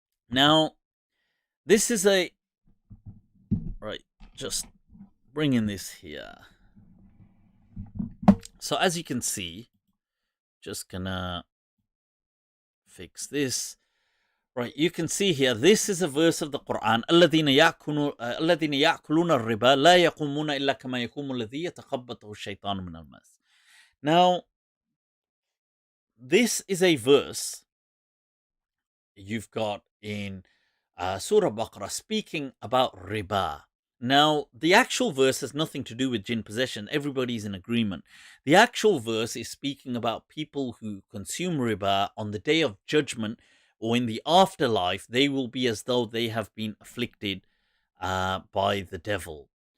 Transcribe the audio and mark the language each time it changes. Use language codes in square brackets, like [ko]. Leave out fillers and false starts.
[en] Now, this is right, just bringing this here. So as you can see, just gonna fix this. Right, you can see here, this is a verse of the Quran. [ar] الذين يأكلون الربا لا يقومون إلا كما يقوم الذي يتخبطه الشيطان من المس. [en] Now, this is a verse you've got in Surah Baqarah speaking about riba. Now, the actual verse has nothing to do with jinn possession. Everybody's in agreement. The actual verse is speaking about people who consume riba on the day of judgment, or in the afterlife, they will be as though they have been afflicted by the devil.